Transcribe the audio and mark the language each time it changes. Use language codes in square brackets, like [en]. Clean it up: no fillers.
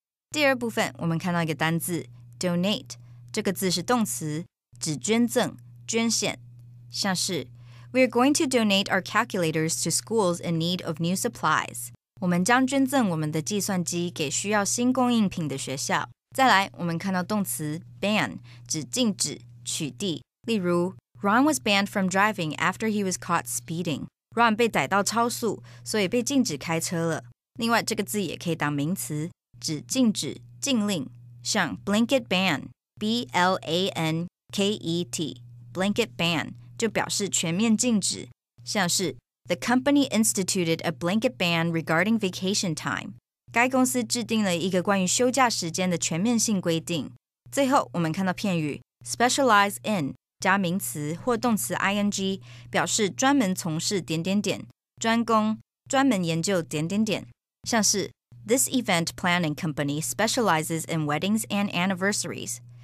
[zh] 第二部分我们看到一个单字 donate， 这个字是动词，指捐赠、捐献，像是 [en] We are going to donate our calculators to schools in need of new supplies. [zh] 我们将捐赠我们的计算机给需要新供应品的学校。再来，我们看到动词 ban， 指禁止、取缔。 [en] 例如 Ron was banned from driving after he was caught speeding. [zh] Ron 被逮到超速，所以被禁止开车了。另外，这个字也可以当名词，指禁止、禁令，像 blanket ban， B-L-A-N-K-E-T， blanket ban 就表示全面禁止，像是 [en] The company instituted a blanket ban regarding vacation time. [zh] 该公司制定了一个关于休假时间的全面性规定。最后，我们看到片语 specialize in 加名词或动词 ing 表示专门从事点点点，专攻，专门研究点点点，像是 [en] This event planning company specializes in weddings and anniversaries.